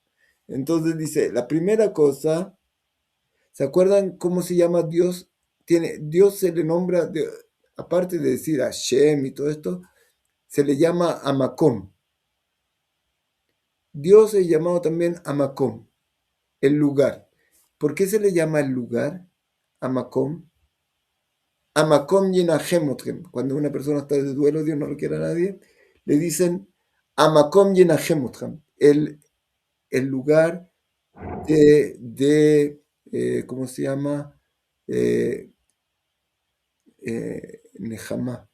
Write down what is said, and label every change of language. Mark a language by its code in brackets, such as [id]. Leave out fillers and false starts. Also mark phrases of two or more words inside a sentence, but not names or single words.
[es] Entonces dice, la primera cosa, ¿se acuerdan cómo se llama Dios? Dios se le nombra, aparte de decir Hashem y todo esto, se le llama Amakom. Dios es llamado también Amakom, el lugar. ¿Por qué se le llama el lugar Amakom? [he] המקום ינחם אתכם. [es] Cuando una persona está de duelo, Dios no lo quiere a nadie, le dicen [he] Amakom yenahemothem, [es] el lugar ¿cómo se llama? Nehama.